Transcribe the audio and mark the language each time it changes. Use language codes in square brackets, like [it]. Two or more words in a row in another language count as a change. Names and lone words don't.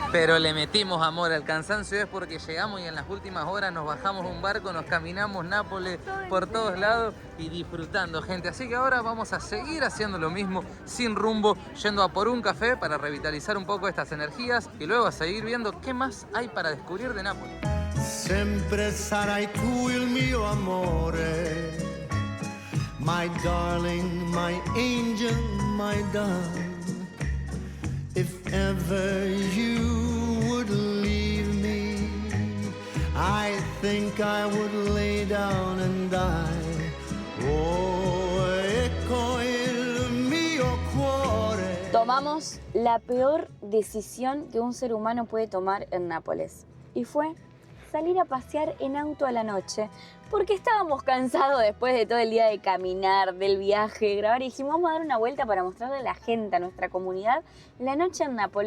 [es] Pero le metimos amor al cansancio, es porque llegamos y en las últimas horas nos bajamos un barco, nos caminamos Nápoles por todos lados y disfrutando, gente. Así que ahora vamos a seguir haciendo lo mismo, sin rumbo, yendo a por un café para revitalizar un poco estas energías y luego a seguir viendo qué más hay para descubrir de Nápoles. [it] Sempre sarai tu il mio amore, [en] my darling, my angel, my dove. If ever you would leave me, I think I would lay down and die. [it] Oh, ecco il mio cuore. [es] Tomamos la peor decisión que un ser humano puede tomar en Nápoles. Y fue salir a pasear en auto a la noche. Porque estábamos cansados después de todo el día de caminar, del viaje, grabar. Y dijimos, vamos a dar una vuelta para mostrarle a la gente, a nuestra comunidad, la noche en Nápoles.